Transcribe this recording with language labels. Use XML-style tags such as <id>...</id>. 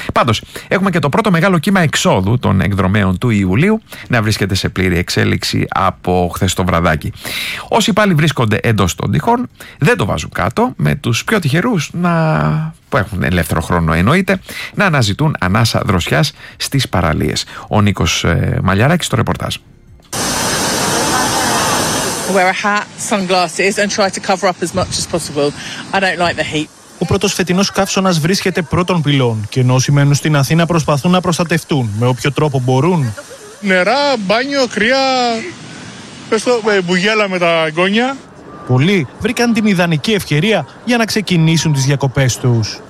<el>Πάντως, έχουμε και το πρώτο μεγάλο κύμα εξόδου των εκδρομέων του Ιουλίου να βρίσκεται σε πλήρη εξέλιξη από χθες το βραδάκι. Όσοι πάλι βρίσκονται εντός των τυχών, δεν το βάζουν κάτω, με τους πιο τυχερούς να, που έχουν ελεύθερο χρόνο εννοείται, να αναζητούν ανάσα δροσιάς στις παραλίες. Ο Νίκος Μαλιαράκης στο ρεπορτάζ.</el> <en>Wear a hat, sunglasses and try to cover up as much as possible. I don't like the heat.</en> <el>Ο πρώτος φετινός καύσωνας βρίσκεται πρώτων πυλών και ενώ όσοι μένουν στην Αθήνα προσπαθούν να προστατευτούν με όποιο τρόπο μπορούν. Νερά, μπάνιο, κρύα, μπουγέλα με τα γκόνια. Πολλοί βρήκαν την ιδανική ευκαιρία για να ξεκινήσουν τις διακοπές τους.</el>